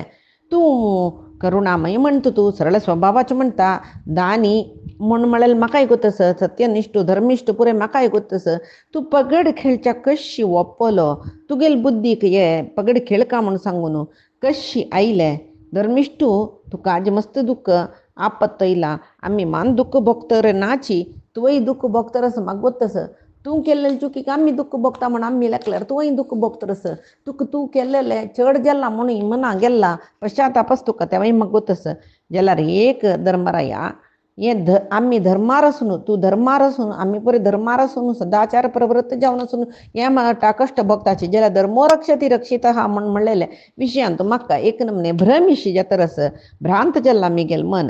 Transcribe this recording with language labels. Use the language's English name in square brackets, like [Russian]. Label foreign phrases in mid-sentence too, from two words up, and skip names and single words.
[Konkani] तूं करुणामय म्हणटा, तूं सरळ स्वभावाचें म्हणटा, दानी म्हळ्यार म्हाकाय गोतस, सत्यनिश्ठ धर्मिश्ठ पुरे म्हाकाय गोतस. तूं पगड खेळच्या कशी ओपलो, तुगेले बुद्धीक हे पगड खेळ का म्हूण सांगून कशी आयले. धर्मिश्ठ तुका आज मस्त दुःख आपत्त येयला. आमी मान दुःख भोगतर नाची, तुवंय दुःख भोगतरस म्हाका गोतस. तूं केल्लेले चुकीक आमी दुःख भोगता म्हूण आमी लेखल्यार तुवंय दुःख भोगतरस. तुका तूं केल्लेले चड गेला म्हणून मना गेला पश्चातापस तुका तेवंय म्हाका गोतस. जाल्यार एक धर्मराया हें आमी धर्मार आसून तूं धर्मार आसून आमी पळय धर्मार आसून सदाचार प्रवृत्त जावन आसून हें म्हाका कश्ट भोगताचे जाल्यार [Sanskrit] धर्मो रक्षती रक्षित [Konkani] आहा म्हूण म्हणलेले विशयांत म्हाका एक नमने भ्रमिशी जातरस भ्रांत जाल्ला मिगेल मन.